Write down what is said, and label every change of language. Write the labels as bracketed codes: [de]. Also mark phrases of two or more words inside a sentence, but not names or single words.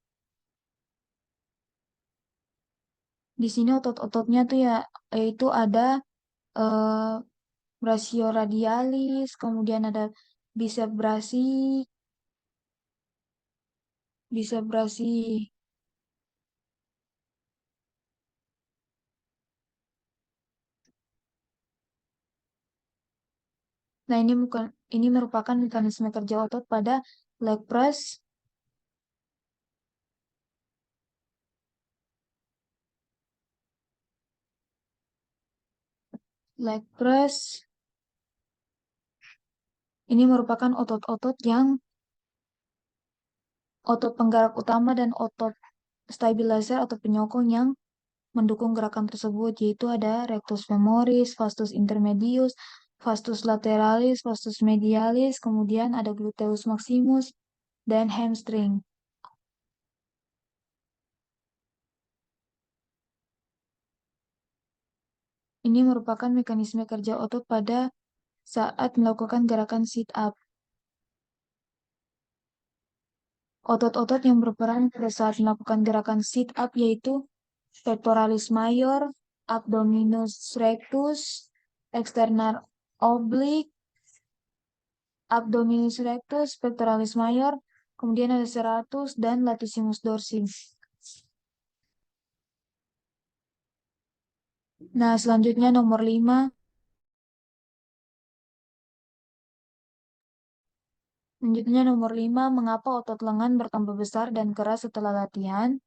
[id] Di sini otot-ototnya tuh ya yaitu ada eh, brachioradialis, kemudian ada bicep brachii, bicep brachii. Nah, ini merupakan mekanisme kerja otot pada leg press, leg press. Ini merupakan otot-otot yang otot penggerak utama dan otot stabilizer atau penyokong yang mendukung gerakan tersebut, yaitu ada rectus femoris, vastus intermedius, vastus lateralis, vastus medialis, kemudian ada gluteus maximus, dan hamstring. Ini merupakan mekanisme kerja otot pada saat melakukan gerakan sit up. Otot-otot yang berperan pada saat melakukan gerakan sit up yaitu pectoralis major, abdominus rectus, external oblique, abdominis rectus, pectoralis major, kemudian ada serratus dan latissimus dorsi. Nah, selanjutnya nomor 5. Selanjutnya nomor 5, mengapa otot lengan bertambah besar dan keras setelah latihan?